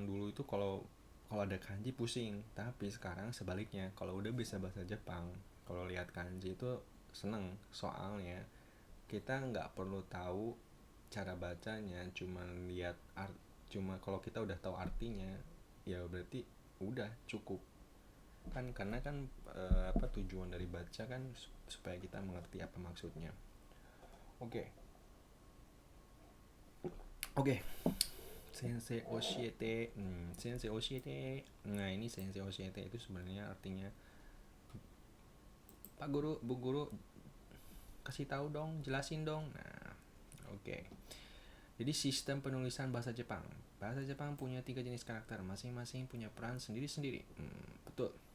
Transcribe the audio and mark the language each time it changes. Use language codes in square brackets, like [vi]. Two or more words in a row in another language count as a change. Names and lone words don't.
[id] dulu itu kalau ada kanji pusing, tapi sekarang sebaliknya, kalau udah bisa bahasa Jepang, kalau lihat kanji itu seneng, soalnya kita nggak perlu tahu cara bacanya, cuma kalau kita udah tahu artinya ya berarti udah cukup kan, karena kan tujuan dari baca kan supaya kita mengerti apa maksudnya. Oke. [ja] 先生教えて. 先生教えて. [id] Nah, ini [ja] 先生教えて [id] itu sebenarnya artinya Pak Guru, Bu Guru, kasih tahu dong, jelasin dong. Nah, oke. Jadi sistem penulisan bahasa Jepang. Bahasa Jepang punya 3 jenis karakter, masing-masing punya peran sendiri-sendiri. Betul.